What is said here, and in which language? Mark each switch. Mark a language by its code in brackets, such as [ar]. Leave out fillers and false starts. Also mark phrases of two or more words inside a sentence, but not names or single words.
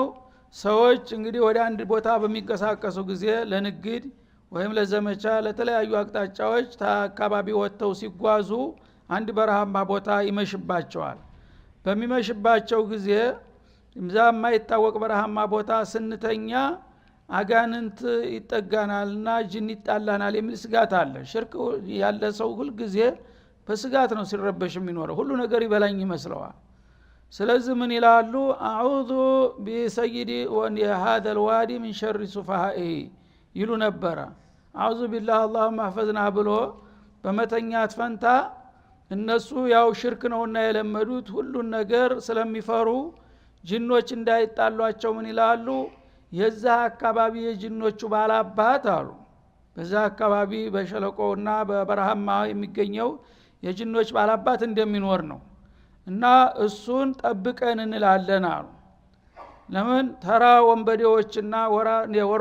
[am] ሰዎች እንግዲህ ወደ አንድ ቦታ በሚንቀሳቀሱ ጊዜ ለንግድ ወይም ለዘመቻ ለተለያዩ አቅጣጫዎች አካባቢ ወጥተው ሲጓዙ አንድ በረሃማ ቦታ ይመሽባቸዋል። በሚመሽባቸው ጊዜ እዛ የማይታወቅ በረሃማ ቦታ ስንተኛ አጋንንት ይጠጋናልና ጅን ይጣላናል የሚል ስጋት አለ። ሽርክ ያለ ሰው ሁሉ ጊዜ በስጋት ነው ሲረበሽ የሚኖረው፣ ሁሉ ነገር ይበላኝ ይመስለዋል። ስለዚህ ምን ይላሉ? [ar] أعوذ بسيد هذا الوادي من شر سفهائه [am] ይሉ ነበር። [ar] أعوذ بالله اللهم احفظنا [am] ብሎ በመተኛት ፈንታ እነሱ ያው ሽርክ ነውና የለመዱት ሁሉን ነገር ስለሚፈሩ ጅኖች እንዳይጣሏቸው ምን ይላሉ? የዛ አካባቢ የጅኖቹ ባላባት አሉ። በዛ አካባቢ በሸለቆውና በበረሃማ የሚገኘው የጅኖች ባላባት እንደሚኖር ነው እና እሱን ጠብቀን እንላለን አሉ። ለምን ተራ ወንበዴዎችና ወሮ